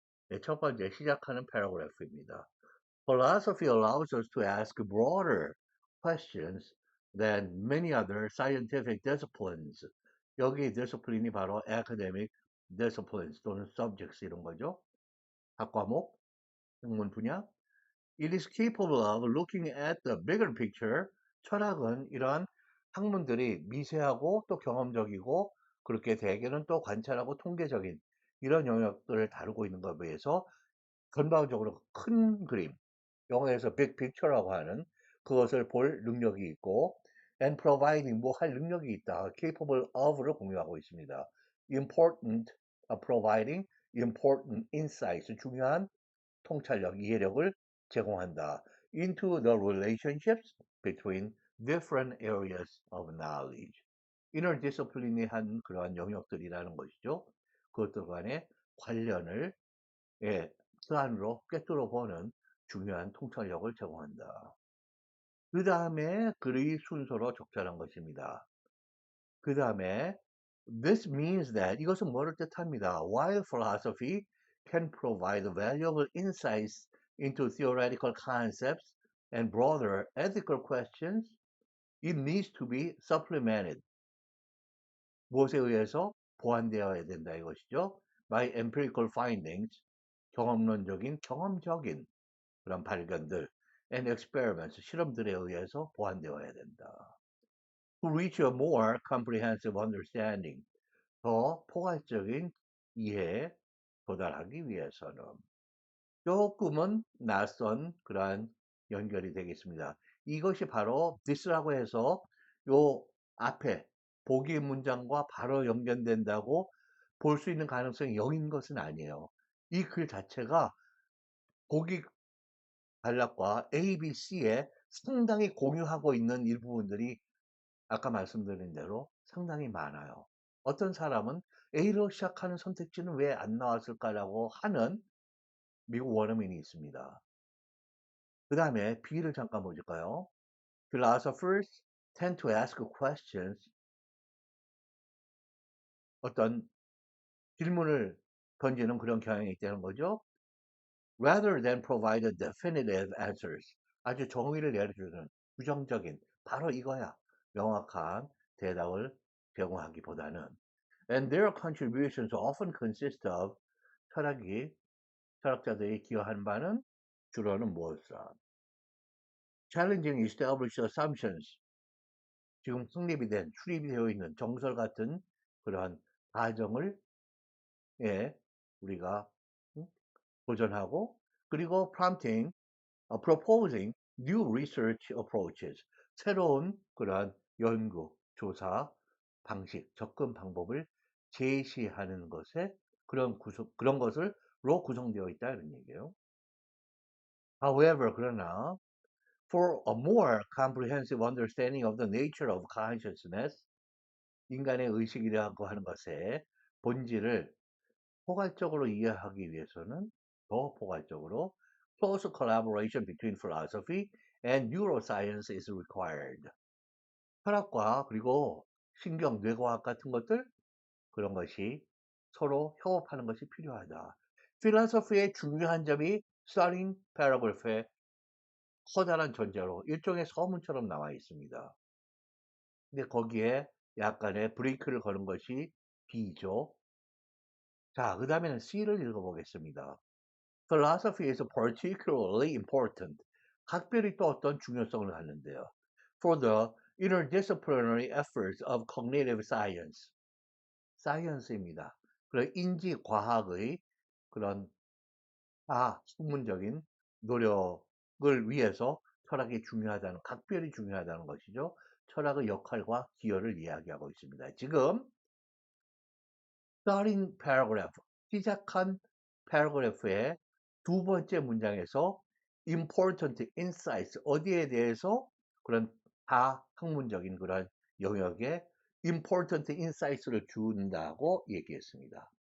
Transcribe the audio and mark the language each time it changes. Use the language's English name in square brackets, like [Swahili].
[Korean] 네, 첫 번째 시작하는 패러그래프입니다. [English] Philosophy allows us to ask broader questions than many other scientific disciplines. [Korean] 여기 discipline이 바로 academic disciplines 또는 subjects 이런 거죠. 각 과목, 학문 분야. [English] It is capable of looking at the bigger picture. [Korean] 철학은 이러한 학문들이 미세하고 또 경험적이고 그렇게 대개는 또 관찰하고 통계적인 이런 영역들을 다루고 있는 것에 비해서 전반적으로 큰 그림, 영어에서 big picture라고 하는 그것을 볼 능력이 있고 [English] and providing [Korean] 뭐 할 능력이 있다. capable of를 공유하고 있습니다. [English] important providing important insights [Korean] 중요한 통찰력, 이해력을 제공한다. [English] into the relationships between different areas of knowledge. [Korean] interdisciplinary 그러한 영역들이라는 것이죠. 그것들 간의 관련을 그 안으로 꿰뚫어 보는 중요한 통찰력을 제공한다. 그 다음에 글의 순서로 적절한 것입니다. 그 다음에 [English] this means that [Korean] 이것은 뭐를 뜻합니다. [English] While philosophy can provide valuable insights into theoretical concepts and broader ethical questions, it needs to be supplemented. [Korean] 무엇에 의해서 보완되어야 된다 이것이죠. [English] By empirical findings, [Korean] 경험적인 그런 발견들 [English] and experiments, [Korean] 실험들에 의해서 보완되어야 된다. [English] To reach a more comprehensive understanding, [Korean] 더 포괄적인 이해에 도달하기 위해서는 조금은 낯선 그러한 연결이 되겠습니다. 이것이 바로 this라고 해서 요 앞에 보기 문장과 바로 연결된다고 볼 수 있는 가능성이 0인 것은 아니에요. 이 글 자체가 보기 단락과 A, B, C에 상당히 공유하고 있는 일부분들이 아까 말씀드린 대로 상당히 많아요. 어떤 사람은 A로 시작하는 선택지는 왜 안 나왔을까라고 하는 미국 원어민이 있습니다. 그 다음에 B를 잠깐 보실까요? [English] Philosophers tend to ask questions. [Korean] 어떤 질문을 던지는 그런 경향이 있다는 거죠. [English] Rather than provide definitive answers. [Korean] 아주 정의를 내려주는 부정적인 바로 이거야. 명확한 대답을 제공하기보다는 [English] and their contributions often consist of [Korean] 철학자들이 기여한 바는 주로는 무엇이다. [English] challenging established assumptions. [Korean] 지금 출입이 되어 있는 정설 같은 그러한 가정을 우리가 도전하고 그리고 [English] proposing new research approaches. [Korean] 새로운 그러한 연구, 조사 방식, 접근 방법을 제시하는 것에 그런 것을로 구성되어 있다 이런 얘기예요. [English] However, [Korean] 그러나 [English] for a more comprehensive understanding of the nature of consciousness, [Korean] 인간의 의식이라고 하는 것의 본질을 포괄적으로 이해하기 위해서는 더 포괄적으로 [English] close collaboration between philosophy and neuroscience is required. [Korean] 철학과 그리고 신경, 뇌과학 같은 것들 그런 것이 서로 협업하는 것이 필요하다. 필라소피의 중요한 점이 starting paragraph에 커다란 전제로 일종의 서문처럼 나와 있습니다. 근데 거기에 약간의 브레이크를 거는 것이 B죠. 자, 그 다음에는 C를 읽어보겠습니다. [English] Philosophy is particularly important. [Korean] 각별히 또 어떤 중요성을 갖는데요. [English] For the interdisciplinary efforts of cognitive science. [Korean] science입니다. 그런 인지과학의 그런 학문적인 노력을 위해서 철학이 중요하다는, 각별히 중요하다는 것이죠. 철학의 역할과 기여를 이야기하고 있습니다. 지금 starting paragraph, 시작한 paragraph의 두 번째 문장에서 important insights, 어디에 대해서 그런 학문적인 그런 영역에 important insights를 준다고 얘기했습니다.